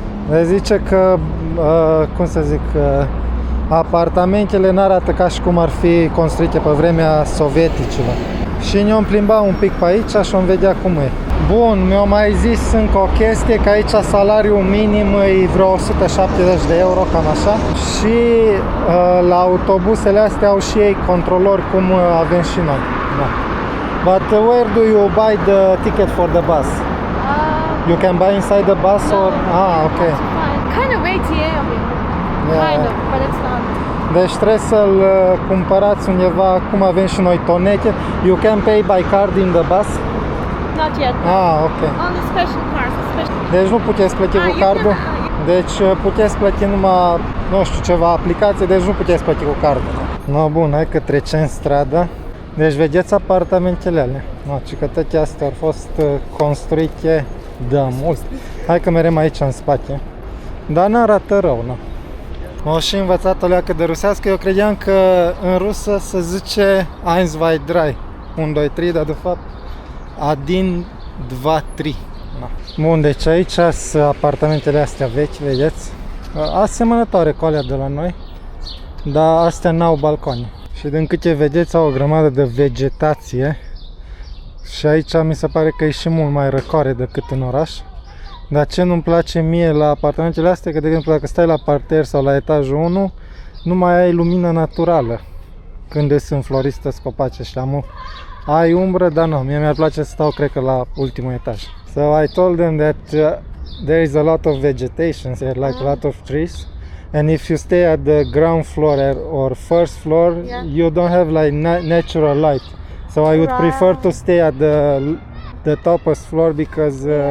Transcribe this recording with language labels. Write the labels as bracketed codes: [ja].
[ro] Deci zice că, cum să zic, apartamentele n-arată ca și cum ar fi construite pe vremea sovieticilor. Și ne-am plimbat un pic pe aici și am vedea cum e. Bun, mi-a mai zis încă o chestie, că aici salariul minim e vreo 170 de euro, cam așa. Și la autobuzele astea au și ei controlori, cum avem și noi. Da. [en] But where do you buy the ticket for the bus? You can buy inside the bus or... okay. Kind of ATM. Kind of, but it's not. [ro] Deci trebuie să-l cumpărați undeva, cum avem și noi tonete. [en] You can pay by card in the bus? Not yet. Ok. On the special cars, special. [ro] Deci nu puteți plăti cu cardul? Deci puteți plăti numai, nu știu, ceva aplicație, deci nu puteți plăti cu cardul. No, bun, hai că trecem strada. Deci vedeți apartamentele alea. No, ci că toate astea au fost construite de mult. Hai că merem aici în spate. Dar n-arată rău, nu? M-au și învățat o leacă de rusească. Eu credeam că în rusă se zice 1, 2, 3. 1, 2, 3, dar de fapt 1, 2, 3. No. Bun, deci aici sunt apartamentele astea vechi, vedeți? Asemănătoare cu alea de la noi, dar astea n-au balcoane. Și din câte vedeți au o grămadă de vegetație. Și aici mi se pare că e și mult mai răcoare decât în oraș. Dar ce nu-mi place mie la apartamentele astea, că de exemplu dacă stai la parter sau la etajul 1, nu mai ai lumină naturală când sunt floriste copaci ăștia. Ai umbră, dar nu, mie mi-ar place să stau, cred că, la ultimul etaj. [en] So I told them that there is a lot of vegetation here, like a lot of trees. And if you stay at the ground floor or first floor, you don't have like natural light. So I would prefer to stay at the topmost floor because